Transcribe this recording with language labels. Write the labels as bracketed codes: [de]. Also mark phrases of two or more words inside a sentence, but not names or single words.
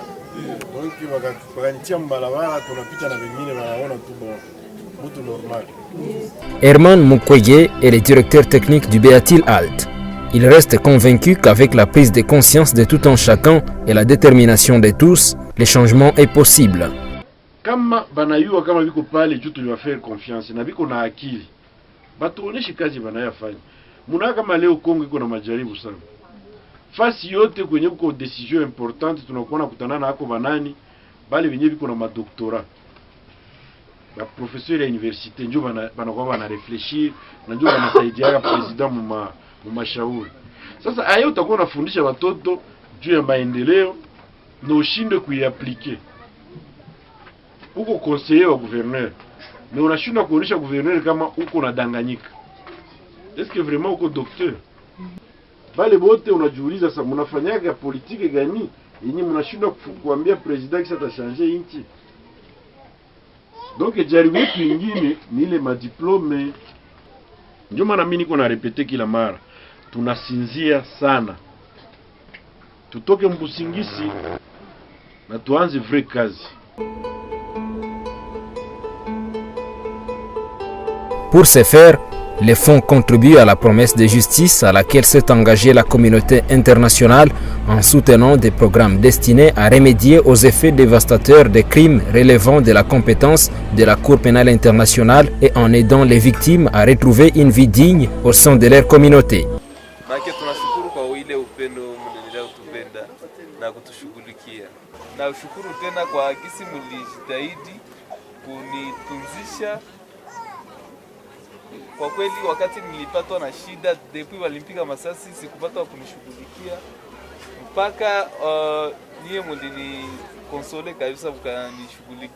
[sw] Donc wakanitia mbalabala tunapita na wengine wanaona tu mtu normal. [fr] Herman Mukwege est le directeur technique du Beatil Alt. Il reste convaincu qu'avec la prise de conscience de tout un chacun et la détermination de tous, le changement est possible. [sw] Kama banayua kama biko pale juu tuliwafere confiance na biko na akili batuoneshe kazi banayafanya. Muna kama leo Kongo iko na majaribu sana, fasi yote kwenye kuko [fr] decision importante [sw] tunakuwa kutana na hako banani bali wenyewe biko na madoktora ba professeur ya universite njoo banakuwa bana réfléchir na njoo banasaidia president mu mashauri. Sasa ayo utakuwa unafundisha watoto juu ya maendeleo na ushinde kuiaplike. Uko conseiller wa gouverneur, mais unashinda kuonesha gouverneur kama uko unadanganyika. [fr] Est-ce que vraiment uko docteur? [sw] Bale bote unajiuliza sasa mnafanyaga politique gani yenye mnashinda kuambia president kisa atachange inchi? Donc jaribu yetu ingine ni ile madiplome. Ndio maana mimi niko na repete kila mara. Tunasinzia sana. Tutoke mbusingisi na tuanze vrai kazi. [fr] Pour ce faire, les fonds contribuent à la promesse de justice à laquelle s'est engagée la communauté internationale en soutenant des programmes destinés à remédier aux effets dévastateurs des crimes relevant de la compétence de la Cour pénale internationale et en aidant les victimes à retrouver une vie digne au sein de leur communauté. [sw] Kwa kweli wakati nilipatwa na shida depuis walimpiga masasi sikupata kunishughulikia mpaka niye mlini konsole kabisa mkanishughulikia.